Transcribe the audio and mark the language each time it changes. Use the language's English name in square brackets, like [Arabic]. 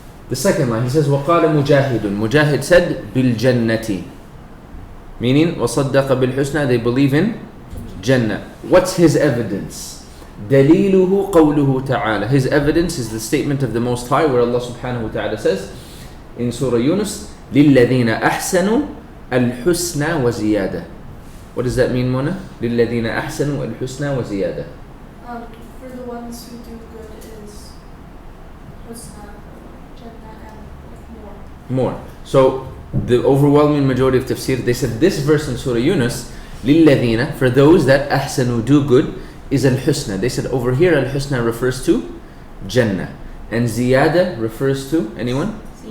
[English] The second line, he says [Arabic] وقال مجاهد [English] said بالجنة, meaning [Arabic] وصدق بالحسنى, [English] they believe in Jannah. What's his evidence? [Arabic] دليله قوله تعالى. [English] His evidence is the statement of the Most High, where Allah subhanahu wa ta'ala says in Surah Yunus [Arabic] للذين أحسنوا الحسنى وزيادة. [English] What does that mean, Mona? [Arabic] للذين أحسنوا الحسنى وزيادة. [English] For the ones who do good is husna, Jannah, and more. So the overwhelming majority of tafsir, they said this verse in Surah Yunus, [Arabic] للذين, [English] for those that [Arabic] أحسنوا, [English] do good, is al-husna. They said over here al-husna refers to Jannah, and ziyada refers to, anyone?